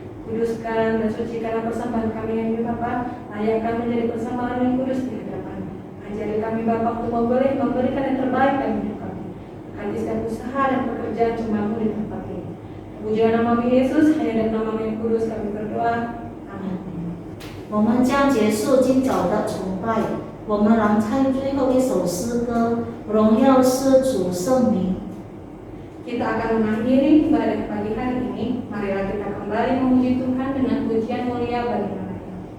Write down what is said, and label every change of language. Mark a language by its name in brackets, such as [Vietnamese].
[Indonesian] Kuduskan dan sucikan persembahan kami yang ini Bapa. Layakkan menjadi persembahan yang kudus di hadapan. Ajari kami Bapa untuk memberikan yang terbaik dalam hidup kami. Berkati setiap usaha dan pekerjaan cemamu di tempat ini. Pujilah nama Yesus, hanya dalam nama yang kudus kami berdoa. [Chinese] 我们将结束今早的崇拜，我们来唱最后一首诗歌，荣耀是主圣名。 [Indonesian] Kita akan mengakhiri ibadah pagi hari ini. Marilah kita kembali memuji Tuhan dengan pujian mulia bagi nama-Nya.